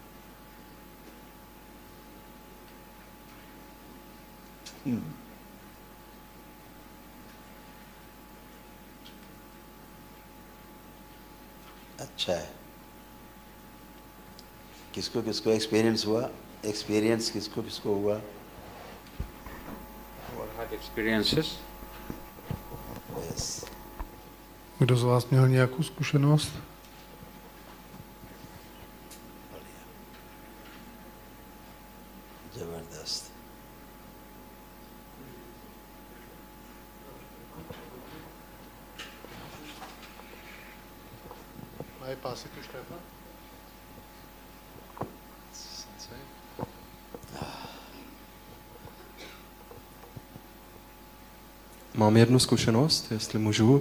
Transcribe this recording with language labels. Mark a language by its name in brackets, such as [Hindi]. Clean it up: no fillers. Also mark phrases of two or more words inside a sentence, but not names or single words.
[Hindi] अच्छा है। किसको किसको एक्सपीरियंस हुआ? एक्सपीरियंस किसको किसको हुआ? [English] Or had experiences? Yes. [Czech] Kdo z vás měl nějakou zkušenost? [Hindi] बढ़िया, जबरदस्त। [Italian] Vai, passa tu, Stefan. [Czech] Mám jednu zkušenost, jestli můžu.